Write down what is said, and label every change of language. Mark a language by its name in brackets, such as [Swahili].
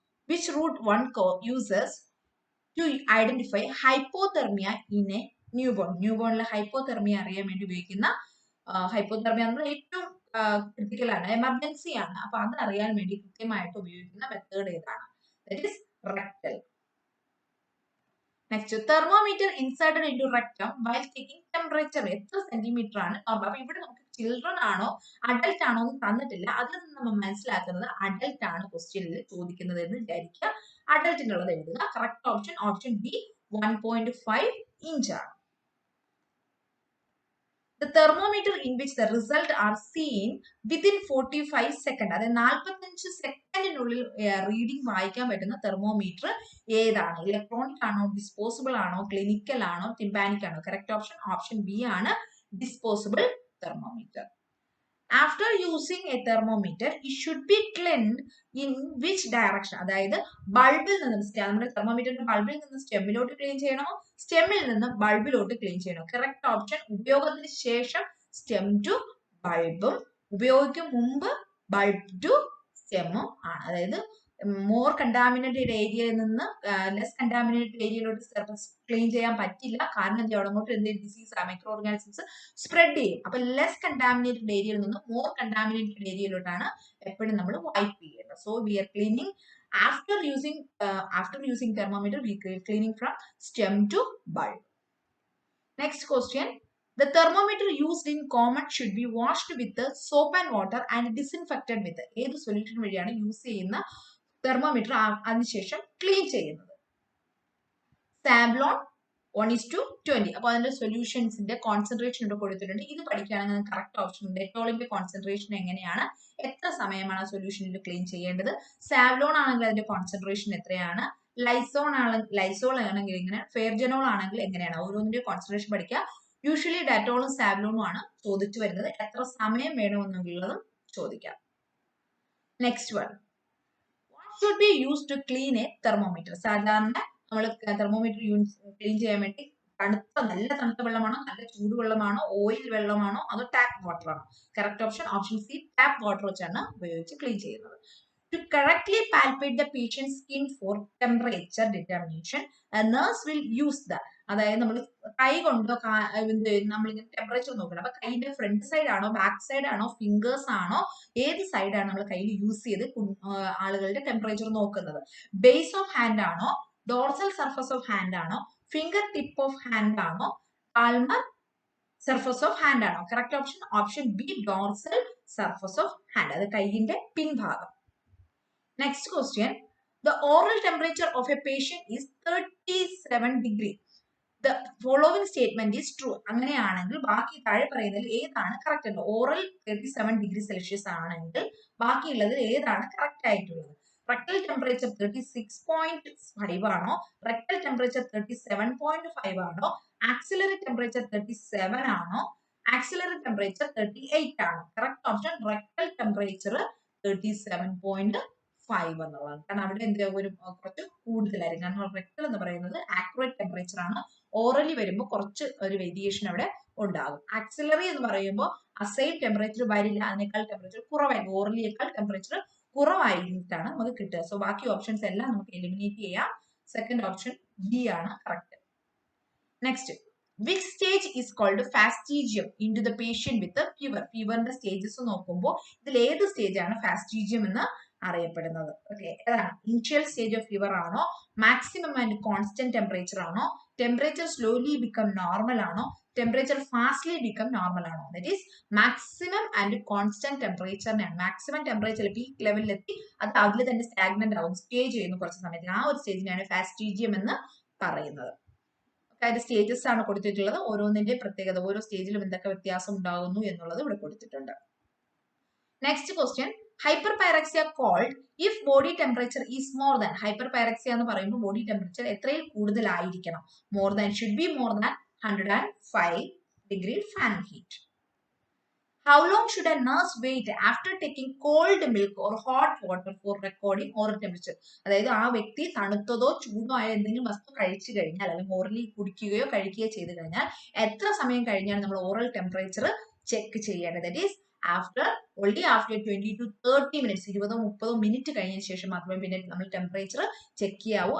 [English] Which route one uses to identify hypothermia in a newborn? [Malayalam] ന്യൂബോണിലെ hypothermia അറിയാൻ വേണ്ടി ഉപയോഗിക്കുന്ന, hypothermia നമ്മൾ ഏറ്റവും ക്രിട്ടിക്കൽ ആണ്, എമർജൻസി ആണ്. അപ്പൊ അത് അറിയാൻ വേണ്ടി കൃത്യമായിട്ട് ഉപയോഗിക്കുന്ന മെത്തേഡ് ഏതാണ്? [English] That is rectal. Next, thermometer inserted in to rectum while taking temperature. [Malayalam] എത്ര സെന്റിമീറ്റർ ആണ്? അപ്പൊ ഇവിടെ നമുക്ക് ചിൽഡ്രൻ ആണോ അഡൽട്ട് ആണോ എന്ന് തന്നിട്ടില്ല. അതിൽ നിന്ന് നമ്മൾ മനസ്സിലാക്കുന്നത് അഡൽട്ട് ആണ് ക്വസ്റ്റ്യനിൽ ചോദിക്കുന്നത് എന്ന് വിചാരിക്കുക. അഡൽട്ടിനുള്ളത് എഴുതുക. കറക്റ്റ് ഓപ്ഷൻ ഡി 1.5 inch ആണ്. [English] The thermometer in which the result are seen within 45 seconds. [Malayalam] അതായത് 45 സെക്കൻഡിനുള്ളിൽ റീഡിംഗ് വായിക്കാൻ പറ്റുന്ന തെർമോമീറ്റർ ഏതാണ്? ഇലക്ട്രോണിക് ആണോ, ഡിസ്പോസിബിൾ ആണോ, ക്ലിനിക്കൽ ആണോ, ടിംപാനിക് ആണോ? കറക്റ്റ് ഓപ്ഷൻ ഓപ്ഷൻ ബി ആണ്, disposable thermometer. [English] After using a thermometer, it should be cleaned in which direction? [Malayalam] അതായത് ബൾബിൽ നിന്നും നമ്മുടെ തെർമോമീറ്ററിന്റെ ബൾബിൽ നിന്ന് സ്റ്റെമ്മിലോട്ട് ക്ലീൻ ചെയ്യണോ, സ്റ്റെമ്മിൽ നിന്ന് ബൾബിലോട്ട് ക്ലീൻ ചെയ്യണോ? കറക്റ്റ് ഓപ്ഷൻ ഉപയോഗത്തിന് ശേഷം സ്റ്റെം ടു ബൾബും ഉപയോഗിക്കും മുമ്പ് ബൾബ് ടു സ്റ്റെമ്മും ആണ്. അതായത് മോർ കണ്ടാമിനേറ്റഡ് ഏരിയയിൽ നിന്ന് ലെസ് കണ്ടാമിനേറ്റഡ് ഏരിയയിലോട്ട് ക്ലീൻ ചെയ്യാൻ പറ്റില്ല. കാരണം എന്താ, അവിടെ അങ്ങോട്ട് എന്തെങ്കിലും ഡിസീസ് മൈക്രോ ഓർഗാനിസംസ് സ്പ്രെഡ് ചെയ്യും. അപ്പൊ ലെസ് കണ്ടാമിനേറ്റഡ് ഏരിയയിൽ നിന്ന് മോർ കണ്ടാമിനേറ്റഡ് ഏരിയയിലോട്ടാണ് എപ്പോഴും നമ്മൾ വൈപ്പ് ചെയ്യേണ്ടത്. [English] So we are cleaning after using thermometer, we are cleaning from stem to bulb. Next question. The thermometer used in common should be washed with soap and water and disinfected with [Malayalam] ഏത് solution വഴിയാണ് use ചെയ്യുന്ന thermometer അതിനുശേഷം clean ചെയ്യുന്നത്? സാബ്ലോൺ 1:20. അപ്പോൾ അതിന്റെ സൊല്യൂഷൻസിന്റെ concentration ഇവിടെ കൊടുത്തിട്ടുണ്ട്. ഇത് പഠിക്കുകയാണെങ്കിൽ കറക്റ്റ് ഓപ്ഷൻ ഉണ്ട്. ഡെറ്റോളിന്റെ കോൺസെൻട്രേഷൻ എങ്ങനെയാണ്, എത്ര സമയമാണ് ആ സൊല്യൂഷനിൽ ക്ലീൻ ചെയ്യേണ്ടത്? സാബ്ലോൺ ആണെങ്കിൽ അതിന്റെ കോൺസെൻട്രേഷൻ എത്രയാണ്? ലൈസോൾ ആണെങ്കിൽ എങ്ങനെ? ഫെയർജനോൾ ആണെങ്കിൽ എങ്ങനെയാണ്? ഓരോന്നിന്റെ കോൺസെൻട്രേഷൻ പഠിക്കുക. യൂഷ്വലി ഡെറ്റോളും സാബ്ലോണും ആണ് ചോദിച്ചു വരുന്നത്. എത്ര സമയം വേണമെന്നുള്ളതും ചോദിക്കാം. Next one. [English] What should be used to clean a thermometer? [Malayalam] സാധാരണ നമ്മൾ തെർമോമീറ്റർ ക്ലീൻ ചെയ്യാൻ വേണ്ടി നല്ല തണുത്ത വെള്ളമാണോ, നല്ല ചൂടുവെള്ളമാണോ, ഓയിൽ വെള്ളമാണോ, അതോ ടാപ്പ് വാട്ടർ ആണോ? Correct option option C, tap water വെച്ചാണ് ഉപയോഗിച്ച് ക്ലീൻ ചെയ്യുന്നത്. [English] To correctly palpate the patient's skin for temperature determination, a nurse will use the, [Malayalam] അതായത് നമ്മൾ കൈ കൊണ്ടോ നമ്മളിങ്ങനെ ടെമ്പറേച്ചർ നോക്കണം. അപ്പൊ കൈയുടെ ഫ്രണ്ട് സൈഡ് ആണോ, ബാക്ക് സൈഡ് ആണോ, ഫിംഗേഴ്സ് ആണോ, ഏത് സൈഡാണ് നമ്മൾ കയ്യിൽ യൂസ് ചെയ്ത് ആളുകളുടെ ടെമ്പറേച്ചർ നോക്കുന്നത്? [English] Base of hand ആണോ, dorsal surface of hand ആണോ, finger tip of hand ആണോ, palmar surface of hand ആണോ? [Malayalam] Correct option option B, dorsal surface of hand, അത് കൈയിന്റെ പിൻഭാഗം. [English] Next question. The oral temperature of a patient is 37 degree. The following statement is true. [Malayalam] അങ്ങനെയാണെങ്കിൽ ബാക്കി താഴെ പറയുന്നതിൽ ഏതാണ് കറക്റ്റ് ആണ്? ഓറൽ 37 ഡിഗ്രി സെൽഷ്യസ് ആണെങ്കിൽ ബാക്കിയുള്ളതിൽ ഏതാണ് കറക്റ്റ് ആയിട്ടുള്ളത്? റെക്ടൽ ടെമ്പറേച്ചർ 36.5 ആണോ, റെക്ടൽ ടെമ്പറേച്ചർ 37.5 ആണോ, ആക്സിലറി ടെമ്പറേച്ചർ 37 ആണോ, ആക്സിലറി ടെമ്പറേച്ചർ 38 ആണോ? കറക്റ്റ് ഓപ്ഷൻ റെക്ടൽ ടെമ്പറേച്ചർ 37.5 എന്നുള്ളതാണ്. കാരണം അവിടെ എന്താ കുറച്ച് കൂടുതലായിരിക്കും. കാരണം റെക്ടൽ എന്ന് പറയുന്നത് ആക്യുറേറ്റ് ടെമ്പറേച്ചർ ആണ്. ഓറലി വരുമ്പോൾ കുറച്ച് ഒരു വേരിയേഷൻ അവിടെ ഉണ്ടാകും. ആക്സിലറി എന്ന് പറയുമ്പോൾ അസൈൻ ടെമ്പറേച്ചർ വരില്ല, അതിനേക്കാൾ ടെമ്പറേച്ചർ കുറവായിരിക്കും. ഓറലിയേക്കാൾ ടെമ്പറേച്ചർ കുറവായിട്ടാണ് നമുക്ക് കിട്ടുക. സോ ബാക്കി ഓപ്ഷൻസ് എല്ലാം നമുക്ക് എലിമിനേറ്റ് ചെയ്യാം. സെക്കൻഡ് ഓപ്ഷൻ ബി ആണ് correct. Next. [English] Which stage is called fastigium into the patient with a fever? [Malayalam] ഫീവറിന്റെ stages നോക്കുമ്പോൾ ഇതിൽ ഏത് സ്റ്റേജ് ആണ് ഫാസ്റ്റിജിയം എന്ന് അറിയപ്പെടുന്നത്? ഓക്കെ, ഏതാണ്? [English] Initial stage of fever ആണോ, maximum and constant temperature ആണോ, temperature slowly become normal ആണോ, temperature fastly become normal ആണോ? That is maximum and constant [Malayalam] ടെമ്പറേച്ചറിനാണ്. Maximum temperature peak ലെവലിലെത്തി അത് അതിൽ തന്നെ സ്റ്റാഗ്നന്റ് ആവും, സ്റ്റേ ചെയ്യുന്നു കുറച്ച് സമയത്തിന്. ആ ഒരു സ്റ്റേജിനാണ് ഫാസ്റ്റിജിയം എന്ന് പറയുന്നത്. അതായത് സ്റ്റേജസ് ആണ് കൊടുത്തിട്ടുള്ളത്. ഓരോന്നിന്റെ പ്രത്യേകത, ഓരോ സ്റ്റേജിലും എന്തൊക്കെ വ്യത്യാസം ഉണ്ടാകുന്നു എന്നുള്ളത് ഇവിടെ കൊടുത്തിട്ടുണ്ട്. Next question. [English] Hyperpyrexia called if body temperature is more than. [Malayalam] ഹൈപ്പർപൈറക്സിയ എന്ന് പറയുമ്പോൾ ബോഡി ടെമ്പറേച്ചർ എത്രയിൽ കൂടുതലായിരിക്കണം? [English] More than, should be more than 105 degree Fahrenheit. How long should a nurse wait after taking cold milk or hot water for recording oral temperature? [Malayalam] അതായത് ആ വ്യക്തി തണുത്തതോ ചൂടോ ആയ എന്തെങ്കിലും വസ്തു കഴിച്ചു കഴിഞ്ഞാൽ, അല്ലെങ്കിൽ ഓറലി കുടിക്കുകയോ കഴിക്കുകയോ ചെയ്തു കഴിഞ്ഞാൽ എത്ര സമയം കഴിഞ്ഞാണ് നമ്മൾ ഓറൽ ടെമ്പറേച്ചർ ചെക്ക് ചെയ്യേണ്ടത്? [English] that is only after 20 to 30 minutes, [Malayalam] 20-30 minute കഴിഞ്ഞതിന് ശേഷം മാത്രമേ പിന്നെ നമ്മൾ ടെമ്പറേച്ചർ ചെക്ക് ചെയ്യാവൂ.